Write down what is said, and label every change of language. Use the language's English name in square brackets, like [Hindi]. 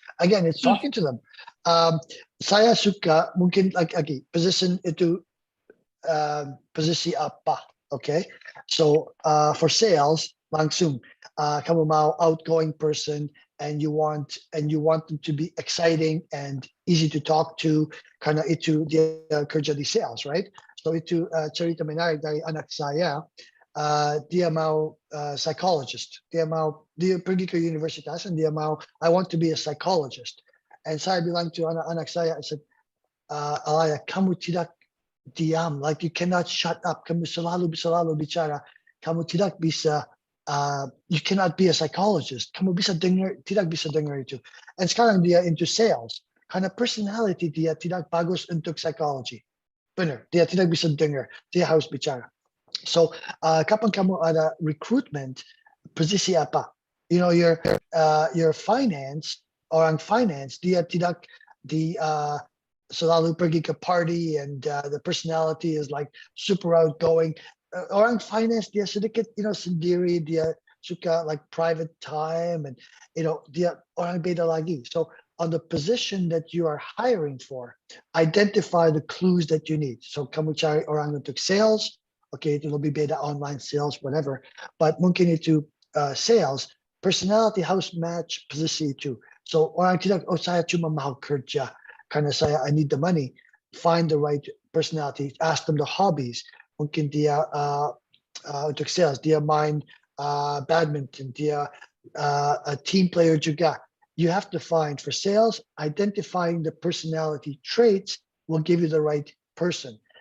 [English] Again, it's talking to them. [Indonesian] Saya suka mungkin lagi position itu posisi apa, okay? [English] So for sales, [Indonesian] langsung kamu mau [English] outgoing person and you want them to be exciting and easy to talk to, [Indonesian] karena itu dia kerja di [English] sales, right? [Indonesian] So itu cerita menarik dari anak saya. Dia mau psychologist. Dia pergi ke universitas and dia mau, [English] I want to be a psychologist. And [Indonesian] saya bilang [English] to [Indonesian] anak saya, [English] I said, Alaya, [Indonesian] kamu tidak diam, [English] like you cannot shut up. [Indonesian] Kamu selalu bicara. Kamu tidak bisa, [English] you cannot be a psychologist. [Indonesian] Kamu bisa dengar, tidak bisa dengar itu. And sekarang dia into sales. Karena personality dia tidak bagus untuk psychology. Benar, dia tidak bisa dengar. Dia harus bicara. So kapan kamu ada recruitment, posisi apa? [English] You know, your finance, [Indonesian] orang finance, dia tidak selalu pergi ke [English] party and the personality is like super outgoing. [Indonesian] Orang finance, dia sedikit, sendiri, dia suka [English] like private time and, [Indonesian] dia orang beda lagi. [English] So on the position that you are hiring for, identify the clues that you need. [Indonesian] So kamu cari orang untuk sales, okay, itu lebih beda online sales, whatever. [English] But [Indonesian] mungkin itu [English] sales, personality harus match [Indonesian] posisi itu. So orang tidak, saya cuma mau kerja karena [English] I need the money. Find the right personality. Ask them the hobbies. [Indonesian] Mungkin dia untuk sales, dia main badminton, dia [English] a team player juga. You have to find for sales, identifying the personality traits will give you the right person.